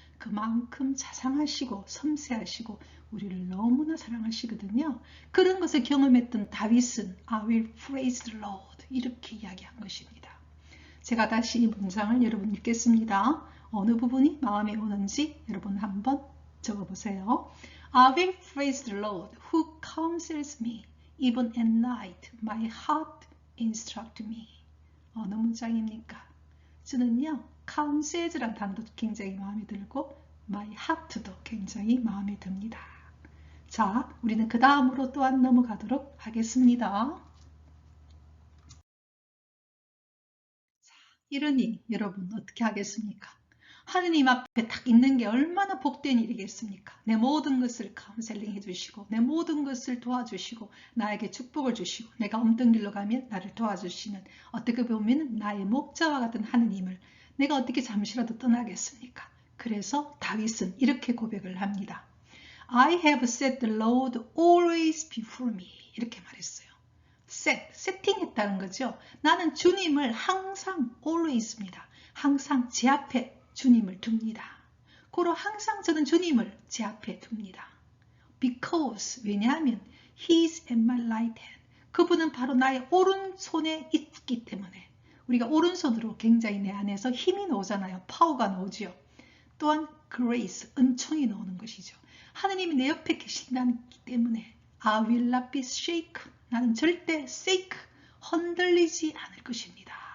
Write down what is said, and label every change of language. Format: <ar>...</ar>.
<ko>그만큼 자상하시고 섬세하시고 우리를 너무나 사랑하시거든요. 그런 것을 경험했던 다윗은</ko> <en>I will praise the Lord</en> <ko>이렇게 이야기한 것입니다. 제가 다시 이 문장을 여러분 읽겠습니다. 어느 부분이 마음에 오는지 여러분 한번 적어보세요.</ko> <en>I will praise the Lord who counsels me. Even at night my heart instructs me.</en> <ko>어느 문장입니까? 저는요, counsels란 단어도 굉장히 마음에 들고</ko> <en>my heart</en> <ko>도 굉장히 마음에 듭니다. 자, 우리는 그 다음으로 또한 넘어가도록 하겠습니다. 자, 이러니 여러분 어떻게 하겠습니까? 하느님 앞에 딱 있는 게 얼마나 복된 일이겠습니까? 내 모든 것을 카운셀링 해주시고 내 모든 것을 도와주시고 나에게 축복을 주시고 내가 없던 길로 가면 나를 도와주시는, 어떻게 보면 나의 목자와 같은 하느님을 내가 어떻게 잠시라도 떠나겠습니까? 그래서 다윗은 이렇게 고백을 합니다.</ko> <en>I have set the Lord always before me.</en> <ko>이렇게 말했어요. 세팅했다는 거죠. 나는 주님을 항상 always입니다. 항상 제 앞에 주님을 둡니다. 고로 항상 저는 주님을 제 앞에 둡니다.</ko> <en>Because</en> <ko>왜냐하면</ko> <en>He's at my right hand.</en> <ko>그분은 바로 나의 오른손에 있기 때문에 우리가 오른손으로 굉장히 내 안에서 힘이 나오잖아요. 파워가 나오죠. 또한 grace, 은총이 나오는 것이죠. 하느님이 내 옆에 계신다기 때문에</ko> <en>I will not be shaken.</en> <ko>나는 절대 shake, 흔들리지 않을 것입니다.</ko>